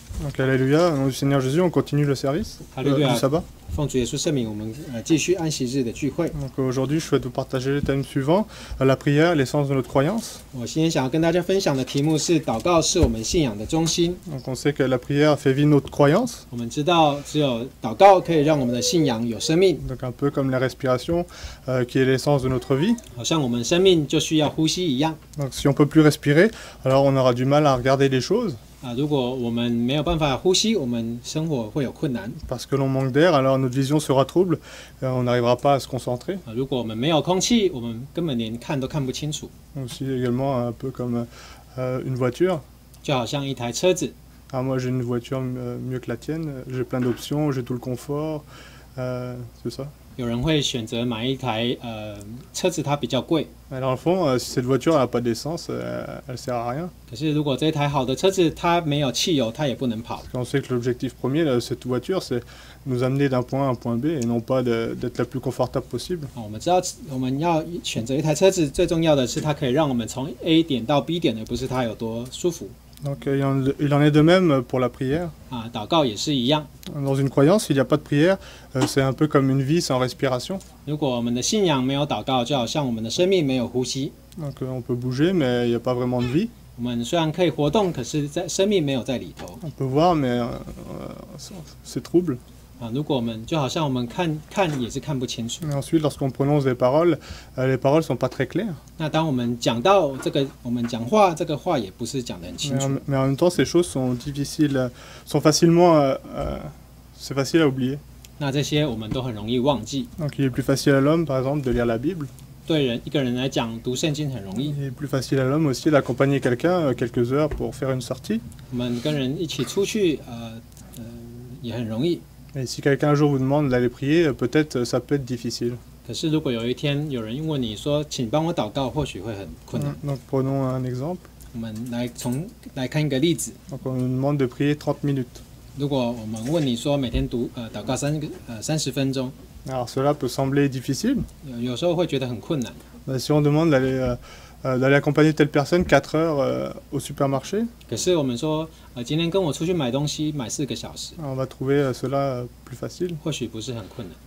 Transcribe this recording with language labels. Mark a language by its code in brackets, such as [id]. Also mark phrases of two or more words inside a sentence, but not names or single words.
[fr] Donc alléluia, au nom du Seigneur Jésus, on continue le service du sabbat. [zh] 奉主耶稣圣名，我们继续安息日的聚会。 [fr] Donc aujourd'hui, je souhaite vous partager le thème suivant, la prière, l'essence de notre croyance. [zh] 我今天想要跟大家分享的题目是祷告是我们信仰的中心。 [fr] Donc on sait que la prière fait vivre notre croyance. [zh] 我们知道，只有祷告可以让我们的信仰有生命。 [fr] Donc un peu comme la respiration, qui est l'essence de notre vie. [zh] 好像我们生命就需要呼吸一样。 [fr] Donc si on peut plus respirer, alors on aura du mal à regarder les choses. [zh] 如果我们没有办法呼吸，我们生活会有困难。 [fr] Parce que l'on manque d'air, alors notre vision sera trouble, on n'arrivera pas à se concentrer. [zh] 如果我们没有空气，我们根本连看都看不清楚。 [fr] Aussi également un peu comme une voiture. [zh] 就好像一台车子。 [fr] Ah, moi j'ai une voiture mieux que la tienne, j'ai plein d'options, j'ai tout le confort, c'est ça. [zh] 有人会选择买一台车子，它比较贵。 [fr] Alors au fond, si cette voiture n'a pas d'essence, elle sert à rien. [zh] 可是如果这台好的车子它没有汽油，它也不能跑。 [fr] On sait que l'objectif premier de cette voiture, c'est nous amener d'un point A à un point B et non pas d'être la plus confortable possible. [zh] 我们知道我们要选择一台车子，最重要的是它可以让我们从 A 点到 B 点，而不是它有多舒服。 [fr] Donc il en est de même pour la prière. [zh] 祷告也是一样。 [fr] Dans une croyance, s'il n'y a pas de prière, c'est un peu comme une vie sans respiration. [zh] 如果我们的信仰没有祷告，就好像我们的生命没有呼吸。 [fr] Donc on peut bouger, mais il n'y a pas vraiment de vie. [zh] 我们虽然可以活动，可是生命没有在里头。 [fr] On peut voir, mais c'est trouble. [zh] 如果我们就好像我们看也是看不清楚。 [fr] Et ensuite, lorsqu'on prononce les paroles sont pas très claires. [zh] 那当我们讲到这个，我们讲话，这个话也不是讲得很清楚。 [fr] Mais en même temps, ces choses sont difficiles, c'est facile à oublier. [zh] 那这些我们都很容易忘记。 [fr] Donc il est plus facile à l'homme, par exemple, de lire la Bible. [zh] 对一个人来讲，读圣经很容易。 [fr] Il est plus facile à l'homme aussi d'accompagner quelqu'un quelques heures pour faire une sortie. [zh] 我们跟人一起出去，也很容易。 [fr] Et si quelqu'un un jour vous demande d'aller prier, peut-être ça peut être difficile. [zh] 可是如果有一天有人问你说，请帮我祷告，或许会很困难。 [fr] Donc prenons un exemple. [zh] 我们来看一个例子。 [fr] Donc on nous demande de prier 30 minutes. [zh] 如果我们问你说每天祷告30分钟， [fr] Alors cela peut sembler difficile. [zh] 有时候会觉得很困难。 [fr] Si on demande d'aller accompagner telle personne 4 heures au supermarché, [zh] 可是我们说，今天跟我出去买东西，买4个小时， [fr] on va trouver cela plus facile. [zh] 或许不是很困难。